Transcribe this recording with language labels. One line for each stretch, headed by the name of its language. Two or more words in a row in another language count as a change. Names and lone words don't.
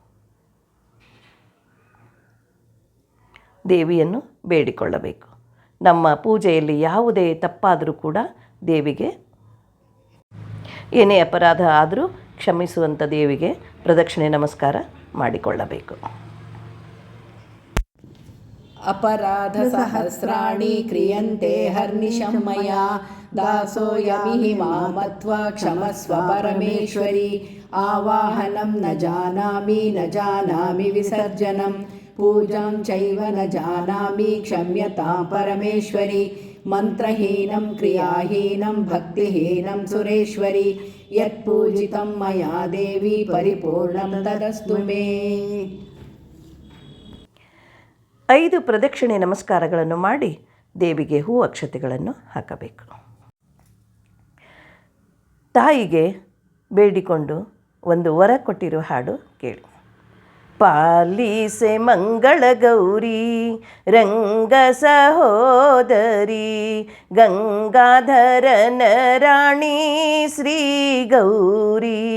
Kannada: ದೇವಿಯನ್ನು ಬೇಡಿಕೊಳ್ಳಬೇಕು. ನಮ್ಮ ಪೂಜೆಯಲ್ಲಿ ಯಾವುದೇ ತಪ್ಪಾದರೂ ಕೂಡ ದೇವಿಗೆ, ಏನೇ ಅಪರಾಧ ಆದರೂ ಕ್ಷಮಿಸುವಂಥ ದೇವಿಗೆ ಪ್ರದಕ್ಷಿಣೆ ನಮಸ್ಕಾರ ಮಾಡಿಕೊಳ್ಳಬೇಕು.
Sanskrit: अपराध सहस्राणि क्रियन्ते हर्निशं मया, दासोऽयमिहि मां मत्वा क्षमस्व परमेश्वरि. आवाहनं न जानामि विसर्जनं, पूजां चैव न जानामि क्षम्यतां परमेश्वरि. मन्त्रहीनं क्रियाहीनं भक्तिहीनं सुरेश्वरि, यत्पूजितं मया देवी परिपूर्णं तदस्तु मे.
Kannada: 5 ಪ್ರದಕ್ಷಿಣೆ ನಮಸ್ಕಾರಗಳನ್ನು ಮಾಡಿ ದೇವಿಗೆ ಹೂ ಅಕ್ಷತೆಗಳನ್ನು ಹಾಕಬೇಕು. ತಾಯಿಗೆ ಬೇಡಿಕೊಂಡು ಒಂದು ವರ ಕೊಟ್ಟಿರುವ ಹಾಡು ಕೇಳಿ. ಪಾಲಿಸೆ ಮಂಗಳ ಗೌರಿ ರಂಗ ಸಹೋದರಿ, ಗಂಗಾಧರನ ರಾಣಿ ಶ್ರೀ ಗೌರಿ.